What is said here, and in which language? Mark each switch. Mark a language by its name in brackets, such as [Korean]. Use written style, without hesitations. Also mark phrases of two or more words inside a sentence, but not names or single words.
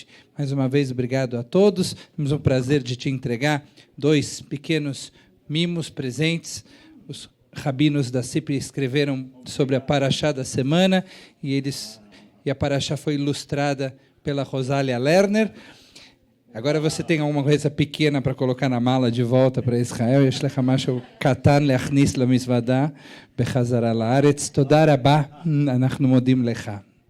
[Portuguese] Mais uma vez, obrigado a todos. Temos o prazer de te entregar 2 pequenos mimos, presentes. Os rabinos da CIP escreveram sobre a Parashá da semana e a Parashá foi ilustrada pela Rosália Lerner. Agora você tem alguma coisa pequena para colocar na mala de volta para Israel. [Hebrew] יש לך משהו קטן להכניס למזוודה בחזרה לארץ. תודה רבה, אנחנו מודים לך.